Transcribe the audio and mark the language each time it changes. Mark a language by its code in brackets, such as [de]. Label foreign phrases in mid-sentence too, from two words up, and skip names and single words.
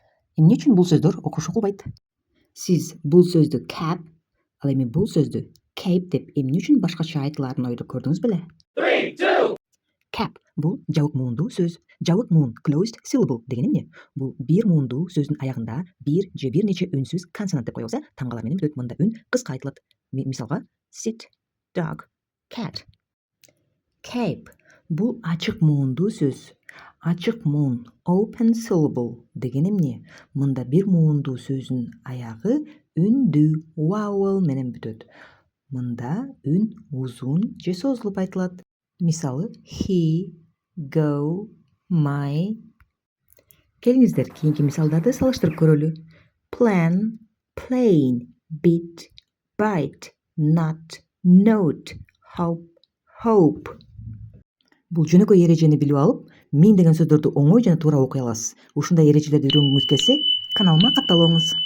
[ky] Эмне үчүн бул сөздөр окушу кылбайт? Сиз бул сөздү cap, ал эми бул сөздү cape деп эмне үчүн башкача айтылаарын ойлоп көрдүңүз беле? Cap бул жабык муундуу сөз. Жабык муун [en] closed syllable [ky] деген эмне? Бул бир муундуу сөздүн аягында бир же бир нече үнсүз консонант деп коебуз, тамгалар менен бүтөт. Мында үн кыска айтылат. Мисалга [en] sit, dog, cat. [ky] Cape бул ачык муундуу сөз. Ачык муун [en] open syllable [ky] деген эмне? Мында бир муундуу сөздүн аягы үндүү vowel менен бүтөт. Мында үн узун же созулуп айтылат. Мисалы [en] he, go, my. [ky] Келиңиздер кийинки мисалдарды салыштырып көрөлү. [en] Plan, plane, bit, bite, not, note, hope. [ky] Бул жөнөкөй эрежени билип алып, мен деген сөздөрдү оңой жана туура окуй аласыз. Ушундай эрежелерди үйрөнгүңүз келсе, каналыма катталыңыз.